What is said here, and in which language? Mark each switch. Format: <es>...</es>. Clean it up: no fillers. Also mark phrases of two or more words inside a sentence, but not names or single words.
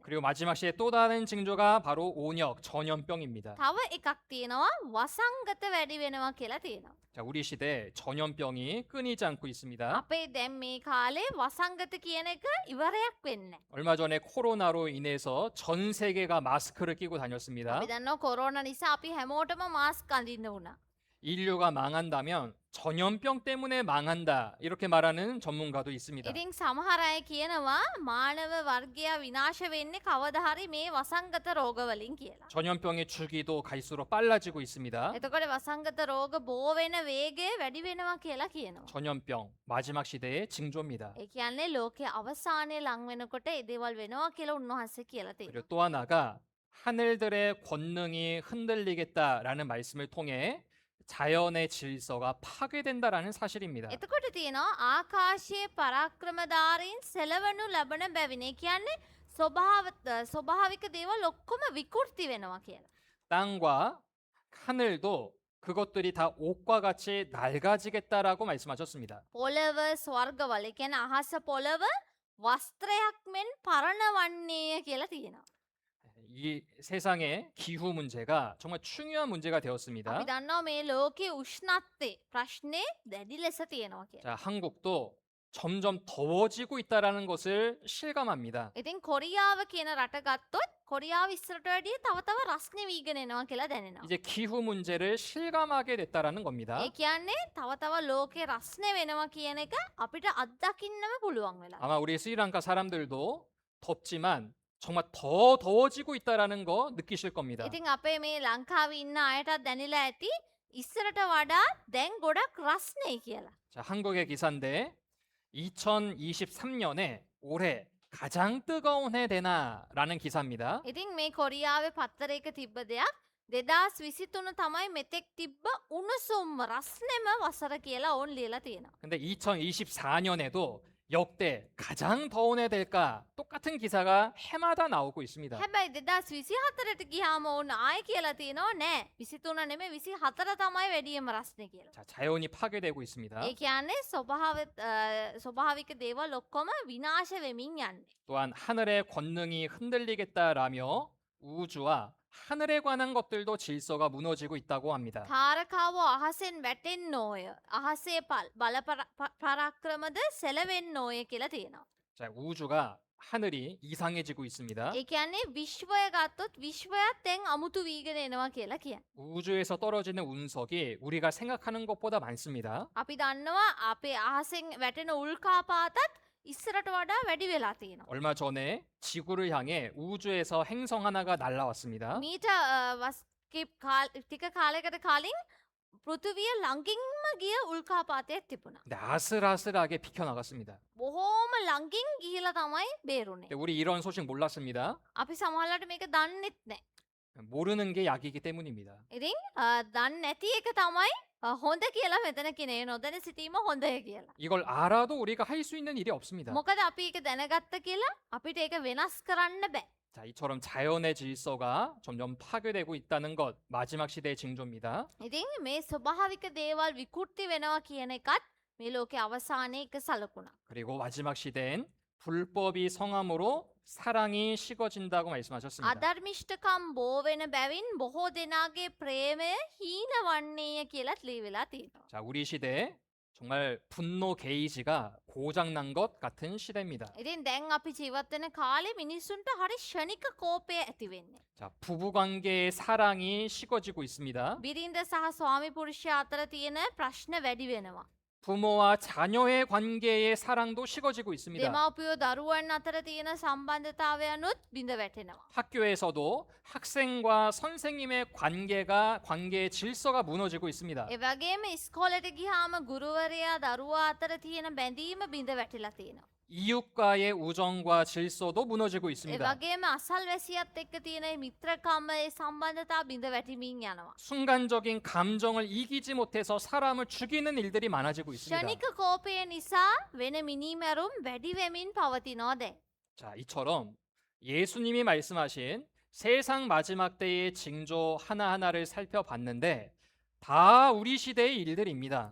<ko>그리고 마지막 시대의 또 다른 징조가 바로 온역 전염병입니다.</ko> <si>තව එකක් තියෙනවා වසංගත වැඩි වෙනවා කියලා තියෙනවා.</si> <ko>자, 우리 시대 전염병이 끊이지 않고 있습니다.</ko> <si>අපේ දැන් මේ කාලේ වසංගත කියන එක ඉවරයක් වෙන්නේ නැහැ.</si> <ko>얼마 전에 코로나로 인해서 전 세계가 마스크를 끼고 다녔습니다.</ko> <si>අපි දන්නවා කොරෝනා නිසා අපි හැමෝටම මාස්ක් අඳින්න වුණා.</si> <ko>인류가 망한다면 전염병 때문에 망한다 이렇게 말하는 전문가도 있습니다.</ko> <si>ඉතින් සමහර අය කියනවා මානව වර්ගයා විනාශ වෙන්නේ කවදා හරි මේ වසංගත රෝග වලින් කියලා.</si> <ko>전염병의 주기도 갈수록 빨라지고 있습니다.</ko> <si>එතකොට වසංගත රෝග බෝ වෙන වේගය වැඩි වෙනවා කියලා කියනවා.</si> <ko>전염병 마지막 시대의 징조입니다.</ko> <si>ඒ කියන්නේ ලෝකයේ අවසානයේ ලං වෙනකොට ඒ දේවල් වෙනවා කියලා උන්වහන්සේ කියලා තියෙනවා.</si> <ko>그리고 또 하나가 하늘들의 권능이 흔들리겠다라는 말씀을 통해 자연의 질서가 파괴된다라는 사실입니다.</ko> <si>එතකොට තියෙනවා ආකාශයේ පරාක්‍රමධාරීන් සෙලවනු ලබන බැවින්. ඒ කියන්නේ ස්වභාවික දේවල් ඔක්කොම විකෘති වෙනවා කියලා.</si> <ko>땅과 하늘도 그것들이 다 옷과 같이 낡아지겠다라고 말씀하셨습니다.</ko> <si>පොළව ස්වර්ගවල ඒ කියන්නේ අහස පොළව වස්ත්‍රයක් මෙන් පරණවන්නේය කියලා තියෙනවා.</si> <ko>이 세상의 기후 문제가 정말 중요한 문제가 되었습니다.</ko> <si>අපි දන්නවා මේ ලෝකයේ උෂ්ණත්වයේ ප්‍රශ්නේ දැඩි ලෙස තියෙනවා කියලා.</si> <ko>자, 한국도 점점 더워지고 있다라는 것을 실감합니다.</ko> <si>ඉතින් කොරියාව කියන රට ගත්තොත් කොරියාව ඉස්සරට වැඩිය තව රස්නේ වීගෙන එනවා කියලා දැනෙනවා.</si> <ko>이제 기후 문제를 실감하게 됐다라는 겁니다.</ko> <si>ඒ කියන්නේ තව ලෝකේ රස්නේ වෙනවා කියන එක අපිට අත්දකින්නම පුළුවන් වෙලා.</si> <ko>아마 우리 스리랑카 사람들도 덥지만 정말 더 더워지고 있다라는 거 느끼실 겁니다.</ko> <si>ඉතින් අපේ මේ ලංකාවේ ඉන්න අයටත් දැනෙලා ඇති ඉස්සරට වඩා දැන් ගොඩක් රස්නේ කියලා.</si> <ko>자, 한국의 기사인데 2023년에 올해 가장 뜨거운 해 되나라는 기사입니다.</ko> <si>ඉතින් මේ කොරියාවේ පත්තරයක තිබ්බ දෙයක් 2023 තමයි මෙතෙක් තිබ්බ උණුසුම්ම රස්නෙම වසර කියලා ඕන් ලියලා තියෙනවා.</si> <ko>근데 2024년에도 역대 가장 더운 해 될까? 똑같은 기사가 해마다 나오고 있습니다.</ko> <si>හැබැයි 2024ට ගියාම ඕන ආයෙ කියලා තියෙනවා නෑ 23 නෙමෙයි 24 තමයි වැඩියම රස්නේ කියලා.</si> <ko>자, 자연이 파괴되고 있습니다.</ko> <si>ඒ කියන්නේ ස්වභාවික දේවල් ඔක්කොම විනාශ වෙමින් යන්නේ.</si> <ko>또한 하늘의 권능이 흔들리겠다라며 우주와 하늘에 관한 것들도 질서가 무너지고 있다고 합니다.</ko> <si>තාරකාව අහසෙන් වැටෙන්නෝය. අහසේ බල පරාක්‍රමද සෙලවෙන්නෝය කියලා තියෙනවා.</si> <ko>자, 우주가 하늘이 이상해지고 있습니다.</ko> <si>ඒ කියන්නේ විශ්වය ගත්තොත් විශ්වයත් දැන් අමුතු වීගෙන එනවා කියලා කියන්නේ.</si> <ko>우주에서 떨어지는 운석이 우리가 생각하는 것보다 많습니다.</ko> <si>අපි දන්නවා අපේ අහසෙන් වැටෙන උල්කාපාතත් ඉස්සරට වඩා වැඩි වෙලා තියෙනවා.</si> <ko>얼마 전에 지구를 향해 우주에서 행성 하나가 날아왔습니다.</ko> <si>මීට ටික කාලයකට කලින් පෘථිවිය ළඟින්ම ගිය උල්කාපාතයක් තිබුණා.</si> <ko>근데 아슬아슬하게 비켜나갔습니다.</ko> <si>බොහෝම ළඟින් ගිහිලා තමයි බේරුනේ.</si> <ko>근데 우리 이런 소식 몰랐습니다.</ko> <si>අපි සමහරවිට මේක දන්නෙත් නැහැ.</si> <ko>모르는 게 약이기 때문입니다.</ko> <si>ඉතින් දන්නේ නැති එක තමයි හොඳ කියලා මෙතන කිනේ නොදැන සිටීම හොඳය කියලා.</si> <ko>이걸 알아도 우리가 할 수 있는 일이 없습니다.</ko> <si>මොකද අපි ඒක දැනගත්ත කියලා අපිට ඒක වෙනස් කරන්න බෑ.</si> <ko>자, 이처럼 자연의 질서가 점점 파괴되고 있다는 것, 마지막 시대의 징조입니다.</ko> <si>ඉතින් මේ ස්වභාවික දේවල් විකෘති වෙනවා කියන එකත් මේ ලෝකේ අවසානයේ එක සලකුණක්.</si> <ko>그리고 마지막 시대엔 불법이 성함으로 사랑이 식어진다고 말씀하셨습니다.</ko> <si>අධර්මිෂ්ඨකම් බෝ වෙන බැවින් බොහෝ දෙනාගේ ප්‍රේමය හීන වන්නේය කියලත් ලියවිලා තියෙනවා.</si> <ko>자, 우리 시대에 정말 분노 게이지가 고장난 것 같은 시대입니다.</ko> <si>ඉතින් දැන් අපි ජීවත් වෙන කාලේ මිනිස්සුන්ට හරි ෂණික කෝපය ඇති වෙන්නේ.</si> <ko>자, 부부 관계의 사랑이 식어지고 있습니다.</ko> <si>බිරිඳ සහ ස්වාමි පුරුෂයා අතර තියෙන ප්‍රශ්න වැඩි වෙනවා.</si> <ko>부모와 자녀의 관계의 사랑도 식어지고 있습니다.</ko> <si>දෙමව්පියෝ දරුවන් අතර තියෙන සම්බන්ධතාවයනුත් බිඳ වැටෙනවා.</si> <ko>학교에서도 학생과 선생님의 관계의 질서가 무너지고 있습니다.</ko> <si>ඒ වගේම ඉස්කෝලේට ගියාම ගුරුවරයා දරුවා අතර තියෙන බැඳීම බිඳ වැටිලා තියෙනවා.</si> <ko>이웃과의 우정과 질서도 무너지고 ඒ 있습니다.</ko> <si>වගේම අසල්වැසියත් එක්ක තියෙන මේ මිත්‍රකම ඒ සම්බන්ධතාව බිඳ වැටිමින් යනවා.</si> <ko>순간적인 감정을 이기지 못해서 사람을 죽이는 일들이 많아지고 있습니다.</ko> <si>ෂණික කෝපය නිසා වෙන මිනීමැරුම් වැඩි වෙමින් පවතිනවා දැන්.</si> <ko>자, 이처럼 예수님이 말씀하신 세상 마지막 때의 징조 하나하나를 살펴봤는데 다 우리 시대의 일들입니다.</ko>